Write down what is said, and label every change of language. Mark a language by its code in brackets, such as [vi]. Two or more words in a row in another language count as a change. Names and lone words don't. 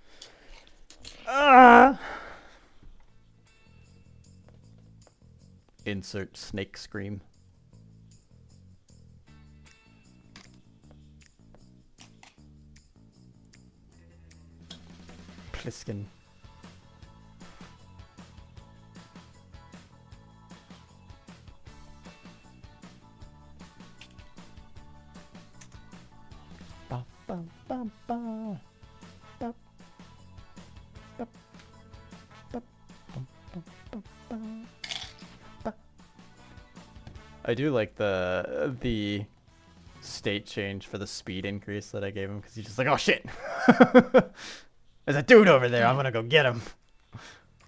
[en] Insert snake scream. Pliskin. Ba, ba, ba, ba. Ba, ba, ba, bum, bum, bum, ba, ba. I do like the state change for the speed increase that I gave him because he's just like, oh shit, there's a dude over there. I'm gonna go get him.